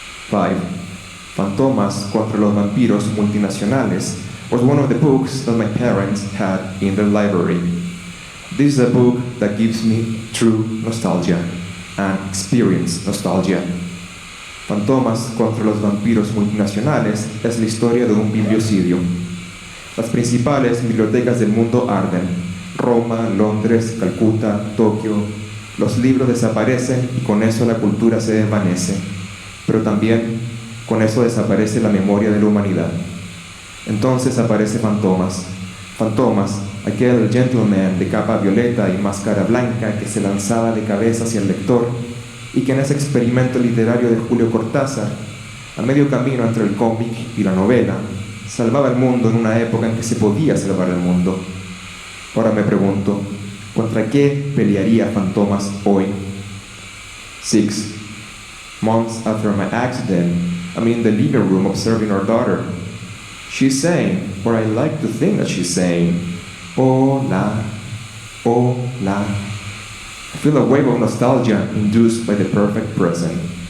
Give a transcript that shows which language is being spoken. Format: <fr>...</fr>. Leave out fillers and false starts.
<en>5. Fantomas contra los vampiros multinacionales was one of the books that my parents had in their library. This is a book that gives me true nostalgia and experience nostalgia.</en> <es>Fantomas contra los vampiros multinacionales es la historia de un bibliocidio. Las principales bibliotecas del mundo arden. Roma, Londres, Calcuta, Tokio. Los libros desaparecen y con eso la cultura se desvanece. Pero también con eso desaparece la memoria de la humanidad. Entonces aparece Fantomas. Fantomas, aquel gentleman de capa violeta y máscara blanca que se lanzaba de cabeza hacia el lector y que en ese experimento literario de Julio Cortázar, a medio camino entre el cómic y la novela, salvaba el mundo en una época en que se podía salvar el mundo. Ahora me pregunto, ¿contra qué pelearía Fantomas hoy? 6.</es> <en>Months after my accident, I'm in the living room observing our daughter. She's saying, or I like to think that she's saying,</en> <es>hola, hola.</es> <en>I feel a wave of nostalgia induced by the perfect present.</en>